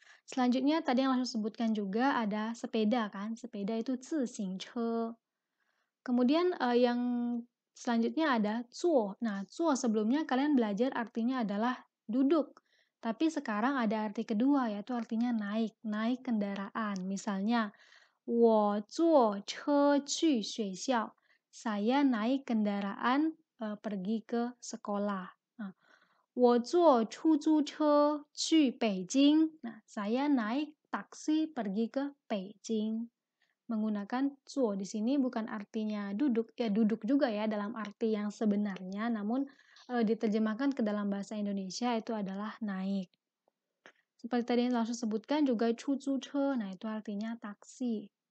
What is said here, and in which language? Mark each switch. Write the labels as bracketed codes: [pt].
[id] Selanjutnya tadi yang langsung sebutkan juga ada sepeda kan, sepeda itu 自行车. Kemudian yang selanjutnya ada 坐. Nah, 坐 sebelumnya kalian belajar artinya adalah duduk. Tapi sekarang ada arti kedua, yaitu artinya naik, naik kendaraan. Misalnya, [zh] 我坐车去学校. [id] Saya naik kendaraan pergi ke sekolah. [zh] Nah, 我坐出租车去北京. [id] Nah, saya naik taksi pergi ke Beijing. Menggunakan 坐 di sini bukan artinya duduk, ya duduk juga ya dalam arti yang sebenarnya, namun diterjemahkan ke dalam bahasa Indonesia itu adalah naik. Seperti tadi yang langsung sebutkan juga 出租车, nah itu artinya taksi.